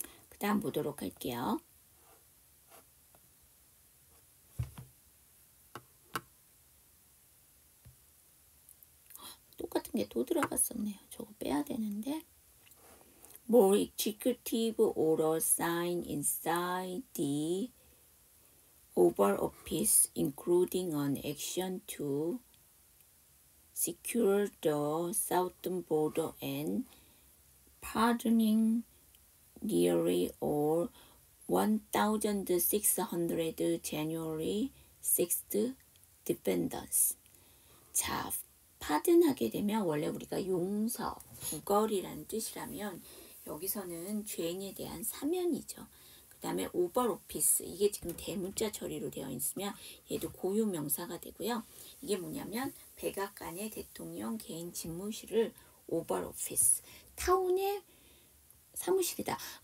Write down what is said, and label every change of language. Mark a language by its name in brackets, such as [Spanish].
[Korean] 그 다음 보도록 할게요. 똑같은 게 또 들어갔었네요. 저거 빼야 되는데. [English] More executive order signed inside the Oval Office, including an action to secure the southern border and pardoning nearly all 1,600 January 6th defendants. [Korean] 자, 파든하게 되면 원래 우리가 용서, 구걸이라는 뜻이라면 여기서는 죄인에 대한 사면이죠. 그 다음에 오벌 오피스, 이게 지금 대문자 처리로 되어 있으면 얘도 고유 명사가 되고요. 이게 뭐냐면 백악관의 대통령 개인 집무실을 오벌 오피스, 타운의 사무실이다.